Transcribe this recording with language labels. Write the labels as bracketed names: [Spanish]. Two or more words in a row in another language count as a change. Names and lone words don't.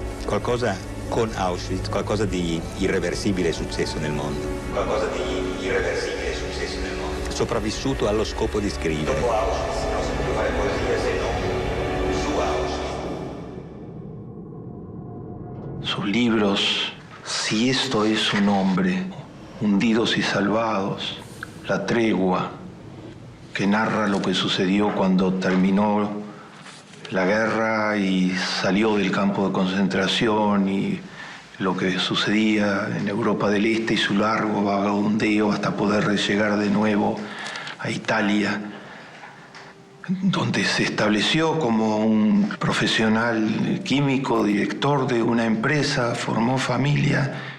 [Italian] Qualcosa con Auschwitz qualcosa di irreversibile è successo nel mondo. Qualcosa di irreversibile è successo nel mondo. Sopravvissuto allo scopo di scrivere. Dopo Auschwitz non si può fare poesia se non su Auschwitz. [Spanish] Sus libros, Si esto es un hombre, Hundidos y salvados, La tregua, que narra lo que sucedió cuando terminó la guerra y salió del campo de concentración y lo que sucedía en Europa del Este y su largo vagabundeo hasta poder llegar de nuevo a Italia, donde se estableció como un profesional químico, director de una empresa, formó familia